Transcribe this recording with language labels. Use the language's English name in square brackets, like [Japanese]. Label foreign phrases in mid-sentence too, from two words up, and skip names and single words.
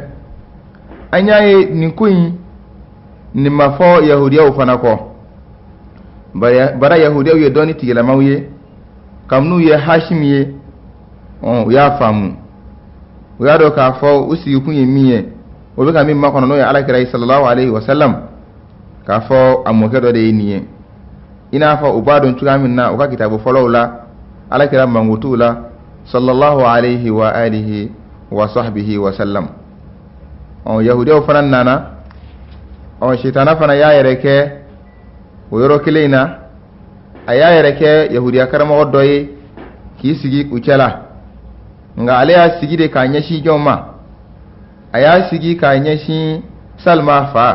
[Bambara] An y'a ye nin ko in nin ma fɔ Yahudiyaw fana kɔ. Bara Yahudiyaw ye dɔɔni tigɛlamaw ye kabini u ye Hashim ye u y'a faamu u y'a dɔn k'a fɔ u sigikun ye min ye o bɛ ka min makɔnɔ n'o ye Alakira [Arabic] صلى الله عليه وسلم [Bambara] k'a fɔ a mɔkɛ dɔ de ye nin ye i n'a fɔ u b'a dɔn cogoya min na u ka kitabu fɔlɔw la Alakira mankutuw la [Arabic] صلى الله عليه وعلى آله وصحبه وسلم. [Bambara] Yahudiyaw fana nana shetana fana y'a yɛrɛ kɛ o yɔrɔ kelen in na a y'a yɛrɛ kɛ Yahudiya karamɔgɔ dɔ ye k'i sigi u cɛla nka ale y'a sigi de k'a ɲɛsin jɔn ma a y'a sigi k'a ɲɛsin Salma